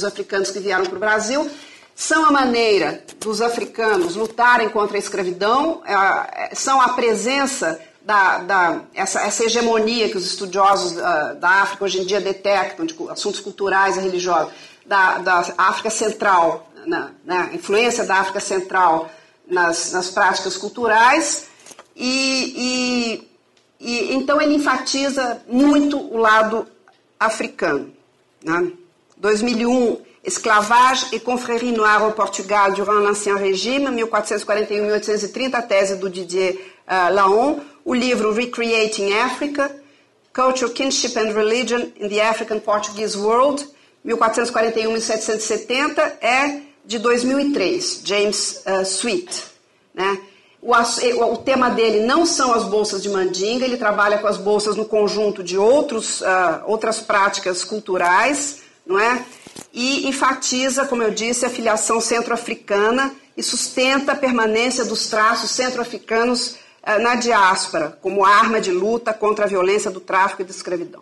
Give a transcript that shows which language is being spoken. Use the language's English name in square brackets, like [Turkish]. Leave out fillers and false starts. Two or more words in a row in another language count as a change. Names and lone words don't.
[Portuguese] africanos que vieram para o Brasil, são a maneira dos africanos lutarem contra a escravidão, são a presença essa hegemonia que os estudiosos da África hoje em dia detectam, de assuntos culturais e religiosos, da África Central, a influência da África Central nas práticas culturais, e então ele enfatiza muito o lado africano, né? 2001, Esclavage et confrérie noire au Portugal durant l'Ancien Régime, 1441-1830, a tese do Didier Laon. O livro Recreating Africa, Culture, Kinship and Religion in the African Portuguese World, 1441-1770, é de 2003, James Sweet, né? O tema dele não são as bolsas de mandinga, ele trabalha com as bolsas no conjunto de outras práticas culturais, não é? E enfatiza, como eu disse, a filiação centro-africana e sustenta a permanência dos traços centro-africanos na diáspora, como arma de luta contra a violência do tráfico e da escravidão.